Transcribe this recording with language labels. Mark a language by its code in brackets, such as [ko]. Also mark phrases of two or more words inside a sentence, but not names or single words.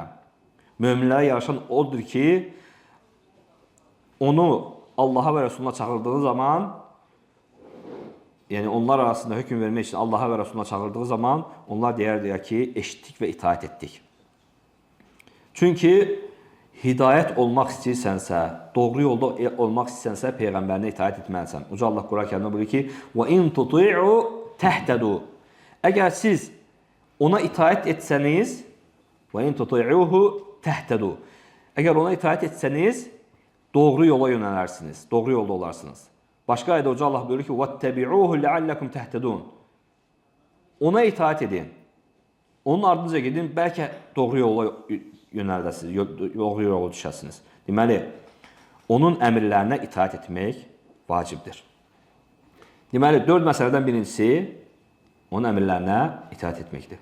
[az] Möminlərə yaraşan odur ki, onu Allaha və Rasuluna çağırdığı zaman, yəni onlar arasında hökm vermək üçün Allaha və Rasuluna çağırdığı zaman, onlar deyər ki, eşitdik və itaət etdik. Çünki hidayət olmaq istəyirsənsə, doğru yolda olmaq istəyirsənsə, Peyğəmbərinə itaət etməlisən. Uca Allah Quran-ı Kərimdə buyurur ki, [ar] وَاِنْ تُطِعُوا تَهْتَدُوا. [az] Əgər siz ona itaət etsəniz, [ar] وَاِنْ تُطِعُوهُ تَهْتَدُوا. [az] Əgər ona itaət etsəniz, doğru yola yönələrsiniz, doğru yolda olarsınız. Başqa ayda Uca Allah buyurur ki, [ar] وَاتَّبِعُوهُ لَعَلَّكُمْ تَهْتَدُونَ. [az] Ona itaət edin. Onun ardınca gedin, bəlkə doğru yola yönəldəsiniz, doğru yola düşəsiniz. Deməli, onun əmrlərinə itaət etmək vacibdir. Deməli, 4 məsələdən birincisi, onun əmrlərinə itaət etməkdir.